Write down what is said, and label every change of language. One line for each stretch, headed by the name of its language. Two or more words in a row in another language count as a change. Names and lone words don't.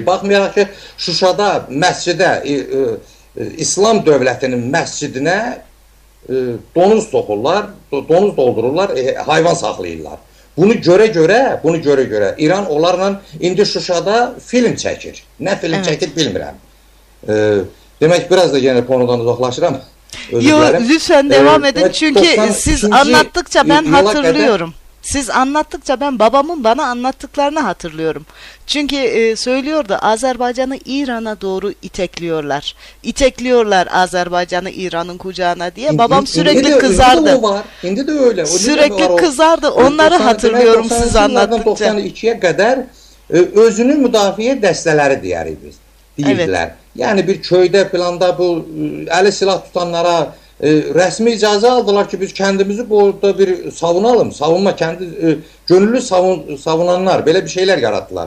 Azerbaijani: Baxmayaraq ki, Şuşada, məscidə, İslam dövlətinin məscidinə donuz soxurlar, donuz doldururlar, hayvan saxlayırlar. Bunu görə İran onlarla indi Şuşada film çəkir. Nə film çəkir bilmirəm. Demək, biraz da yenə konudan uzaqlaşıram.
Turkish: Yok, lütfen devam edin çünkü siz anlattıkça ben hatırlıyorum. Siz anlattıkça ben babamın bana anlattıklarını hatırlıyorum. Çünkü söylüyordu, Azerbaycan'ı İran'a doğru itekliyorlar. İtekliyorlar Azerbaycan'ı İran'ın kucağına diye. Babam sürekli kızardı.
Azerbaijani: İndi de öyle.
Turkish: Sürekli kızardı. Onları hatırlıyorum siz anlattıkça.
Azerbaijani: 92'ye kadar özünü müdafiə dəstələri deyirdilər. Yəni bir köydə planda bu əli silah tutanlara rəsmi icazə aldılar ki, biz kəndimizi burada bir savunalım.
Turkish: Savunma, gönüllü savunanlar,
Azerbaijani: belə bir şeylər yaratdılar.